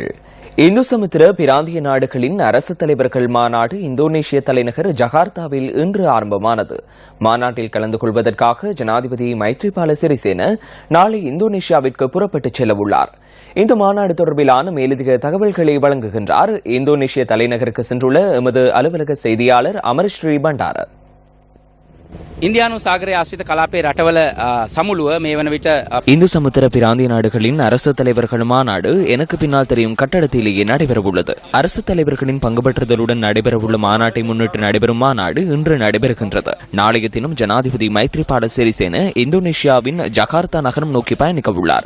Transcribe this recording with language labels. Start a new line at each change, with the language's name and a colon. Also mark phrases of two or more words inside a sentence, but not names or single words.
Tamil: இந்து சமுத்திர பிராந்திய நாடுகளின் அரசு தலைவர்கள் மாநாடு இந்தோனேஷிய தலைநகர் ஜகார்த்தாவில் இன்று ஆரம்பமானது. மாநாட்டில் கலந்து கொள்வதற்காக ஜனாதிபதி மைத்ரிபால சிறிசேன நாளை இந்தோனேஷியாவிற்கு புறப்பட்டுச் செல்ல உள்ளார். இந்த மாநாடு தொடர்பிலான மேலதிக தகவல்களை வழங்குகின்றார் இந்தோனேஷிய தலைநகருக்கு சென்றுள்ள எமது அலுவலக செய்தியாளர் அமர்ஸ்ரீ பண்டார.
Sinhala: ඉන්දියානු සාගරයේ ආශ්‍රිත කලාපයේ රටවල සමුළුව මේ වන විට
Tamil: இந்து சமுத்திர பிராந்திய நாடுகளின் அரசு தலைவர்கள் மாநாடு எனக்கு பின்னால் தெரியும் கட்டடத்திலேயே நடைபெறவுள்ளது. அரசு தலைவர்களின் பங்குபற்றுதலுடன் நடைபெறவுள்ள மாநாட்டை முன்னிட்டு நடைபெறும் மாநாடு இன்று நடைபெறுகின்றது. நாளைய தினம் ஜனாதிபதி மைத்ரிபால சிறிசேன இந்தோனேஷியாவின் ஜகார்த்தா நகரம் நோக்கி பயணிக்க உள்ளார்.